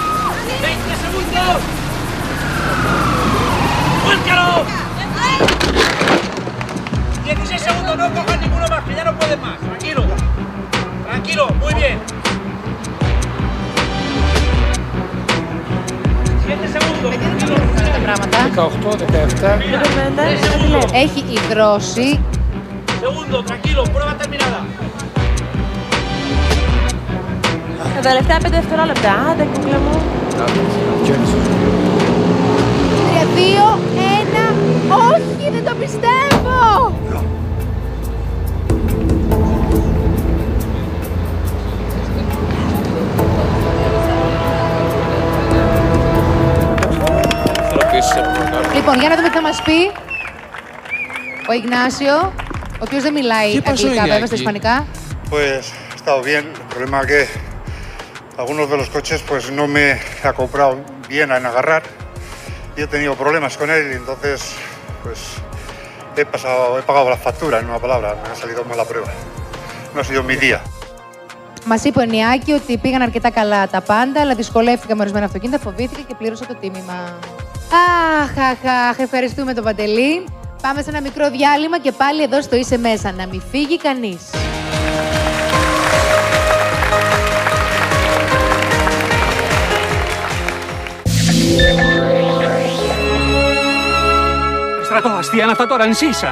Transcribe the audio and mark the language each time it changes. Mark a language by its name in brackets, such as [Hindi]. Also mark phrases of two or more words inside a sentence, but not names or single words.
[Spanish] ¡20 segundos! ¡Vuélcalo! 16 segundos, no cojas ninguno más, que ya no puedes más. Tranquilo. Tranquilo, muy bien. 7 segundos. [Greek] Τα πράγματα. 18, 17. Έχει υδρώσει. [Spanish] Segundo, tranquilo, prueba terminada. [Greek] Τα τελευταία 5 δευτερόλεπτα. Άντε, κούκλα μου. 3, 2, 1. Όχι, δεν το πιστεύω! Λοιπόν, για να δούμε τι θα μας πει ο Ιγνάσιο, ο οποίος δεν μιλάει αγγλικά, βέβαια, στα ισπανικά. [Spanish] Pues he estado bien. El problema es que algunos de los coches pues no me he acoplado bien en agarrar y he tenido problemas con él y entonces pues he pagado la factura, en una palabra, me ha salido mal la prueba. No ha sido mi día. [Greek] Μας είπε ο Νιάκη ότι πήγαν αρκετά καλά τα πάντα, αλλά δυσκολεύτηκα με ορισμένα αυτοκίνητα, φοβήθηκα και πλήρωσα το τίμημα. Αχ, ευχαριστούμε τον Παντελή. Πάμε σε ένα μικρό διάλειμμα και πάλι εδώ στο Είσαι Μέσα. Να μην φύγει κανείς. Στρατό, αστεία είναι αυτά τώρα, νησίσα.